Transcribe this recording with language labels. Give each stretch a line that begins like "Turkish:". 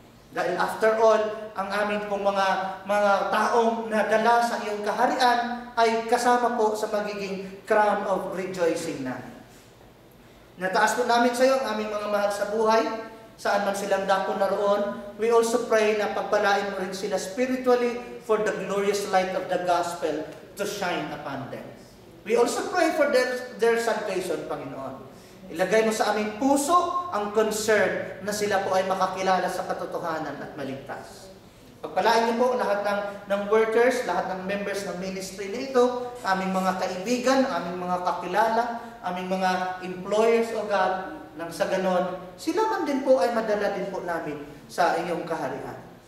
Filipino: Dahil after all, ang aming pong mga taong nadala sa iyong kaharian ay kasama po sa magiging
English: crown of rejoicing
Filipino: namin. Nataas po namin sa iyo ang aming mga mahal sa buhay, saan man silang dako naroon.
English: We also pray
Filipino: na pagpalain mo rin sila
English: spiritually for the glorious light of the gospel to shine upon them. We also pray for their salvation, Panginoon.
Filipino: Ilagay mo sa aming puso ang concern na sila po ay makakilala sa katotohanan at maligtas. Pagpalain niyo po lahat ng workers, lahat ng members ng ministry na ito, aming mga kaibigan, aming mga kakilala, aming mga employers, O God, nang sa ganon, sila man din po ay madala din po namin sa iyong kaharian.